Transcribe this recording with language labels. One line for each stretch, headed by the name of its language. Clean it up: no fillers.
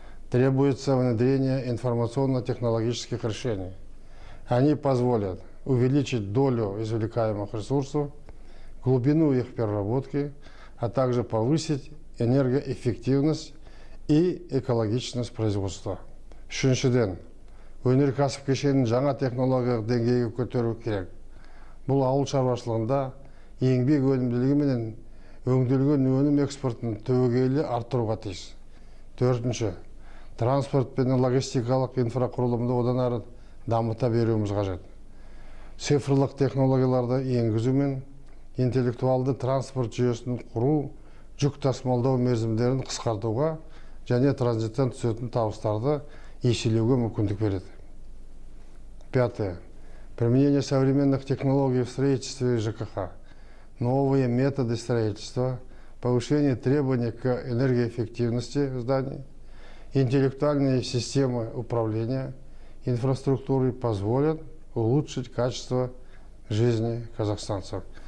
Russian: Требуется внедрение информационно-технологических решений. Они позволят увеличить долю извлекаемых ресурсов, глубину их переработки, а также повысить энергоэффективность и экологичность производства.
Kazakh: Үшіншіден, өнеркәсіп кешенін жаңа технологиялық деңгейге көтеру керек. Бұл ауыл шаруашылығында еңбек өнімділігі менен өңделген өнім экспортын түбегейлі арттыруға тиіс. Төртінші, транспорт пен логистикалық инфрақұрылымды одан ары дамыта беруіміз қажет. Цифрлық технологияларды енгізу мен интеллектуалды транспорт жүйесін құру жүк тасымалдау мерзімдерін қысқартуға және транзиттен түсетін табыстарды еселеуге мүмкіндік береді.
Russian: Пятое. Применение современных технологий в строительстве ЖКХ, новые методы строительства, повышение требований к энергоэффективности зданий, интеллектуальные системы управления инфраструктурой позволят улучшить качество жизни казахстанцев.